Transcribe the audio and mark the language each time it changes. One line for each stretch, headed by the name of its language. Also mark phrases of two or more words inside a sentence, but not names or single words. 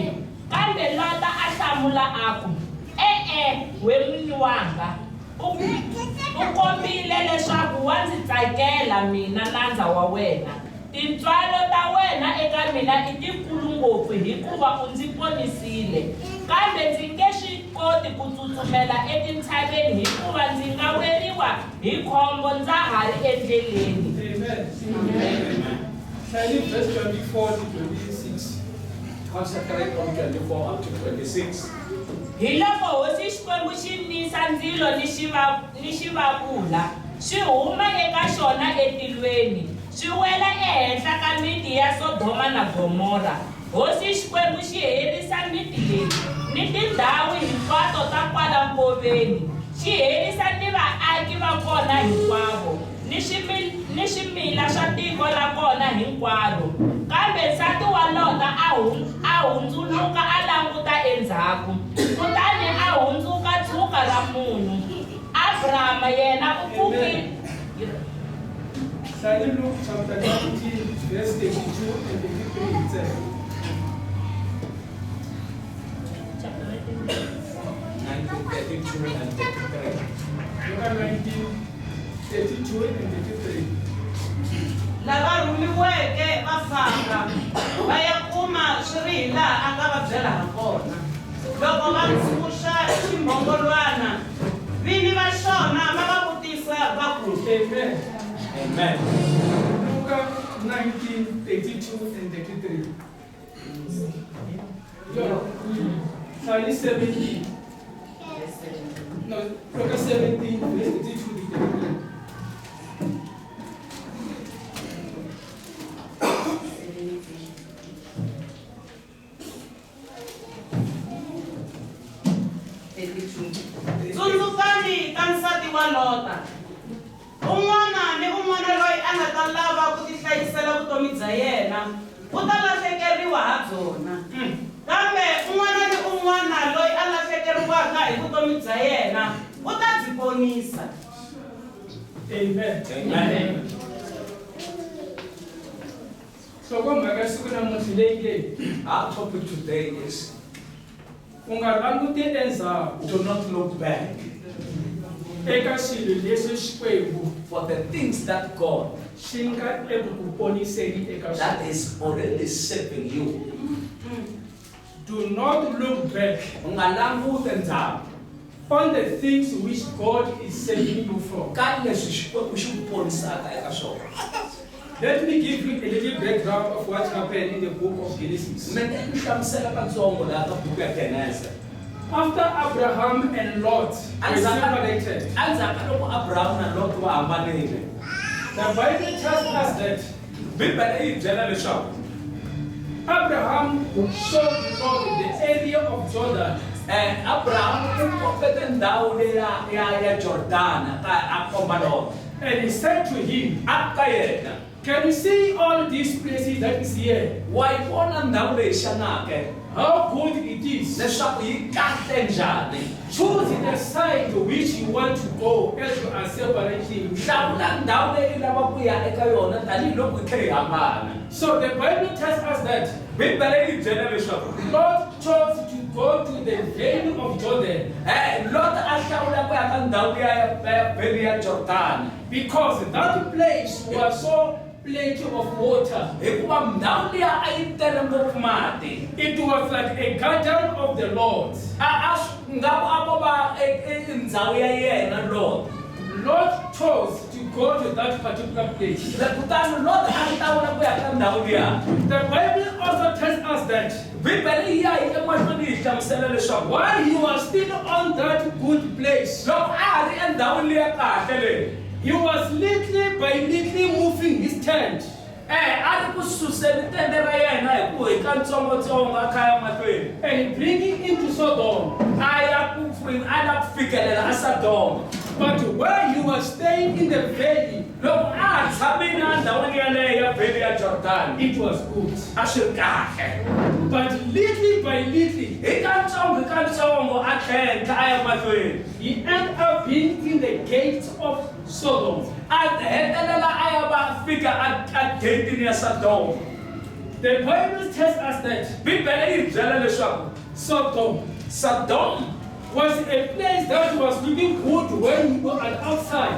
Tsonga: Kambe Lota a hlamula a ku, we n'wini wanga, u kombile leswaku wa ndzi tsakela mina nandza wa wena. Tintswalo ta wena eka mina i tikulu ngopfu hikuva u ndzi ponisile, kambe ndzi nge swi koti ku tsutsumela etintshaveni hikuva ndzi nga weriwa hi khombo ndza ha ri endleleni.
English: Amen. Shall verse 24 to 26. Concentrate on 24 up to 26.
Tsonga: Hi loko hosi Xikwembu xi nisa ndzilo ni xivavula, swi huma eka xona etilweni, swi wela ehenhla ka miti ya Sodoma na Gomora. Hosi Xikwembu xi herisa miti leyi ni tindhawu hinkwato ta kwala nkoveni, xi herisa ni vaaki va kona hinkwavo, ni swimila swa tiko la kona hinkwaro. Kambe nsati wa Lota a hundzuluka a languta endzhaku, kutani a hundzuka tshuka ra munhu. Abrahama yena u pfukile.
English: Shall you look chapter 19, verse 32 and 33 itself? Chapter 1932 and 33. Look at 1932 and 33.
Tsonga: Lava rhumiweke va famba va ya kuma swi ri hi laha a nga va byela ha kona. Loko va ntshuxa ximbhongolwana, vini va xona va va vutisa va ku, Amen. Amen.
English: Look at 1932 and 33. Shall 17. No, look at 17, verse 32 to 33.
Tsonga: tsundzukani ka nsati wa Lota. Un'wana ni un'wana loyi a nga ta lava ku tihlayisela vutomi bya yena u ta lahlekeriwa ha byona. kambe un'wana ni un'wana loyi a lahlekeriwaka hi vutomi bya yena u ta byi ponisa. Amen. Amen. So go magasiku namuntlha leyi ke
English: Our topic today is
Tsonga: u nga languti endzhaku
English: do not look back
Tsonga: eka swilo leswi Xikwembu
English: for the things that God
Tsonga: xi nga eku ku poniseni eka
English: that
Tsonga: swona.
English: is already saving you. Do not look back
Tsonga: Ungalanguti endzhaku
English: on the things which God is saving you from.
Tsonga: ka leswi Xikwembu xi ku ponisaka eka swona.
English: Let me give you a little background of what happened in the book of Genesis.
Tsonga: Mina ni hlamusela katsongo laha ka buku ya Genesis.
English: After Abraham and Lot were separated,
Tsonga: Endzhaku loko Abraham na Lot va hambanile,
English: the Bible tells us that
Tsonga: Bibele yi byela leswaku
English: Abraham showed Lot the area of Jordan.
Tsonga: Abraham u kombete ndhawu leya ya Jordana ka a komba Lot.
English: And he said to him,
Tsonga: A ka yena,
English: can you see all these places that is here?
Tsonga: wa yi vona ndhawu leyi xanake
English: How good it is.
Tsonga: leswaku yi kahle njhani.
English: Choose the side which you want to go as you are separating.
Tsonga: Hlawula ndhawu leyi lava ku ya eka yona tanihiloko hi kha hi hambana.
English: So the Bible tells us that
Tsonga: Bibele yi byela leswaku
English: Lot chose to go to the valley of Jordan
Tsonga: Lot a hlawula ku ya ka ndhawu ya valley ya Jordani
English: because that place was so plenty of water.
Tsonga: hikuva ndhawu liya a yi tele ngopfu mati.
English: It was like a garden of the Lord.
Tsonga: Ngaku a vo va ndhawu ya yena Lot.
English: Lot chose to go to that particular place.
Tsonga: Kutani Lot a hlawula ku ya ka ndhawu liya.
English: The Bible also tells us that
Tsonga: Bibele yi ya hi emahlweni yi hlamusela leswaku
English: while he was still on that good place,
Tsonga: loko a ha ri endhawini liya kahle leyi,
English: he was little by little moving his tent.
Tsonga: a ri ku suseni tende ra yena hi ku hi katsongotsongo a kha ya mahlweni.
English: And bringing into Sodom.
Tsonga: A ya ku fikelela a Sodoma.
English: But where he was staying in the valley,
Tsonga: Loko a ha tshamile endhawini yaleyo ya valley ya Jordani,
English: it was good.
Tsonga: a swi ri kahle.
English: But little by little,
Tsonga: Hi katsongo a tlhentlha a ya mahlweni.
English: he ended up being in the gates of Sodom.
Tsonga: A hetelela a ya va fika a getini ya Sodoma.
English: The Bible tells us that
Tsonga: Bibele yi byela leswaku
English: Sodom was a place that was looking good when you were outside.